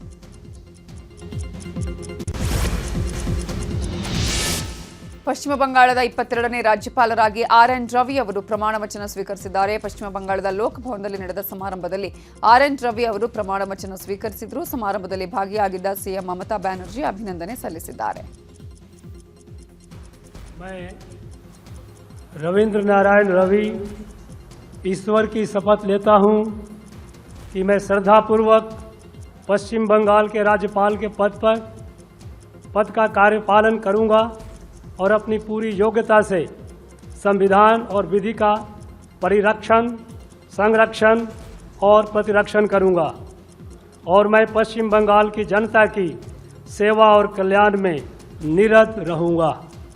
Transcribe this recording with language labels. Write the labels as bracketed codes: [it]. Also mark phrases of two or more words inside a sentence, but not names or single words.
[kn] ಪಶ್ಚಿಮ ಬಂಗಾಳದ 22ನೇ ರಾಜ್ಯಪಾಲರಾಗಿ ಆರ್.ಎನ್. ರವಿ ಅವರು ಪ್ರಮಾಣ ವಚನ ಸ್ವೀಕರಿಸಿದ್ದಾರೆ. ಪಶ್ಚಿಮ ಬಂಗಾಳದ ಲೋಕಭವನದಲ್ಲಿ ನಡೆದ ಸಮಾರಂಭದಲ್ಲಿ ಆರ್.ಎನ್. ರವಿ ಅವರು ಪ್ರಮಾಣ ವಚನ ಸ್ವೀಕರಿಸಿದರು. ಸಮಾರಂಭದಲ್ಲಿ ಭಾಗಿಯಾಗಿದ್ದ ಸಿಎಂ ಮಮತಾ ಬ್ಯಾನರ್ಜಿ ಅಭಿನಂದನೆ ಸಲ್ಲಿಸಿದ್ದಾರೆ. [hi] रविंद्र नारायण रवि ईश्वर की शपथ लेता हूं कि मैं श्रद्धापूर्वक पश्चिम बंगाल के राज्यपाल के पद का कार्यपालन करूंगा और अपनी पूरी योग्यता से संविधान और विधि का परिरक्षण, संरक्षण और प्रतिरक्षण करूंगा और मैं पश्चिम बंगाल की जनता की सेवा और कल्याण में निरत रहूंगा।